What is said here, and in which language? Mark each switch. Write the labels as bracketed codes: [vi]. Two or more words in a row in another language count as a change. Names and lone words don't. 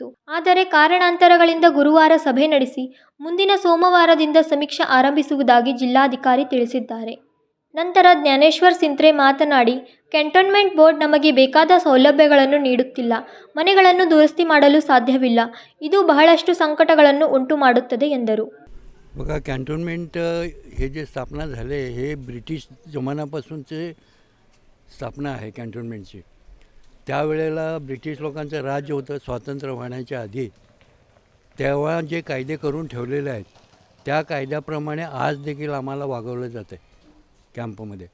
[kn] ಆದರೆ ಕಾರಣಾಂತರಗಳಿಂದ ಗುರುವಾರ ಸಭೆ ನಡೆಸಿ ಮುಂದಿನ ಸೋಮವಾರದಿಂದ ಸಮೀಕ್ಷೆ ಆರಂಭಿಸುವುದಾಗಿ ಜಿಲ್ಲಾಧಿಕಾರಿ ತಿಳಿಸಿದ್ದಾರೆ. ನಂತರ ಜ್ಞಾನೇಶ್ವರ್ ಸಿಂತ್ರೆ ಮಾತನಾಡಿ, ಕ್ಯಾಂಟೋನ್ಮೆಂಟ್ ಬೋರ್ಡ್ ನಮಗೆ ಬೇಕಾದ ಸೌಲಭ್ಯಗಳನ್ನು ನೀಡುತ್ತಿಲ್ಲ. ಮನೆಗಳನ್ನು ದುರಸ್ತಿ ಮಾಡಲು ಸಾಧ್ಯವಿಲ್ಲ. ಇದು ಬಹಳಷ್ಟು संकटಗಳನ್ನು ಉಂಟು ಮಾಡುತ್ತದೆ ಎಂದರು. [mr] बघा, कॅन्टोन्मेंट हे जे स्थापना झाले हे ब्रिटिश जमान्यापासूनचे स्थापना आहे कॅन्टोन्मेंटची. त्यावेळेला ब्रिटिश लोकांचं राज्य होतं स्वातंत्र्य होण्याच्या आधी. तेव्हा जे कायदे करून ठेवलेले आहेत त्या कायद्याप्रमाणे आज देखील आम्हाला वागवलं जातं आहे कॅम्पमध्ये.